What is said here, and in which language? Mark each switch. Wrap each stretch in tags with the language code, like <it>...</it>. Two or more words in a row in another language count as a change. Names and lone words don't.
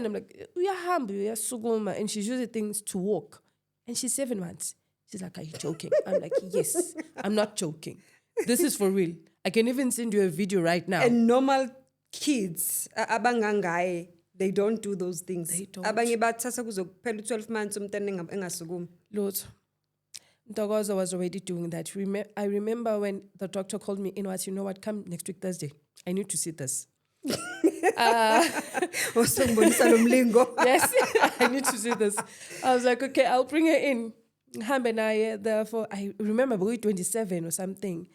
<en>I'm like, we are humble, we are suguma. And she's using things to walk. And she's 7 months. She's like, are you joking? I'm like, yes, I'm not joking. This is for real. I can even send you a video right now. And normal kids, abangangai, they don't do those things. They don't.</en> <zu>Abanye bathatha kuzokuphela 12 months umntwana engasukumi.</zu> <en>Lord, Ntokozo was already doing that. I remember when the doctor called me in, you know what, come next week Thursday. I need to see this. Yes, I need to see this. I was like, okay, I'll bring her in. Therefore, I remember we 27 or something.</en>